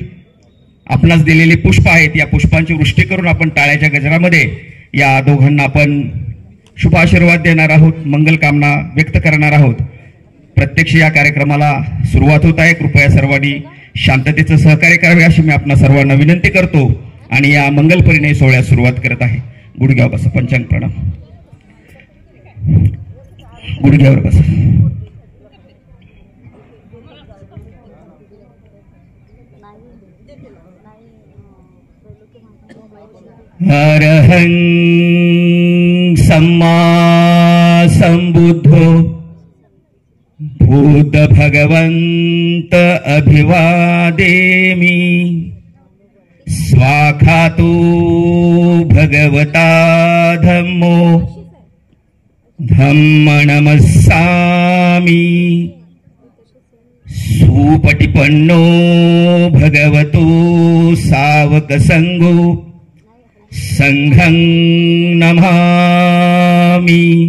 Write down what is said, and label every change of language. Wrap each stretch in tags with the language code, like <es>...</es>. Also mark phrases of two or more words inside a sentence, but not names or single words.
<mr>आपणास दिलेली पुष्प आहेत, या पुष्पांची वृष्टी करून आपण टाळ्याच्या गजरामध्ये या दोघांना आपण शुभ आशीर्वाद देणार आहोत, मंगल कामना व्यक्त करणार आहोत। प्रत्यक्ष या कार्यक्रमाला सुरुवात होत आहे। कृपया सर्वांनी शांततेचं सहकार्य करावे अशी मी आपणा सर्वांना विनंती करतो आणि या मंगल परिणय सोहळ्यास सुरुवात करत आहे। गुडघ्यावर बसा, पंचांग प्रणाम। गुडघ्यावर बसा।</mr> <pi>अरहं सम्मा संबुद्धो भूत भगवंत अभिवादेमि। स्वाखातो भगवता धम्मो धम्म नमस्सामि। सुपटिपन्नो भगवतो सावक संघो संघं नमामि।</pi>